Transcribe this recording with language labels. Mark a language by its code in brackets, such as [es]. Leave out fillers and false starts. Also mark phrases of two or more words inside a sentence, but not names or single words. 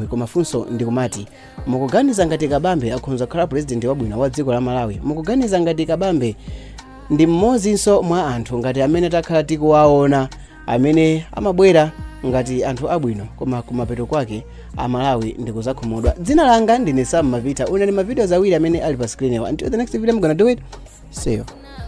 [ny] Koma funso ndikumati mukuganiza ngati Kabambe akhonza kukhala president wabwino wa dziko la Malawi? Mukuganiza ngati Kabambe ndi mmodzinso mwa anthu ngati amene takhala tikuwaona amene amabwera ngati anthu abwino koma kumapeto kwake Amalawi ndikuzakhumudwa? Dzina langa ndine Sam Mavita. Unani mavideos awiri amene ali pa screen yawo. [en] Until the next video I'm gonna do it. See you.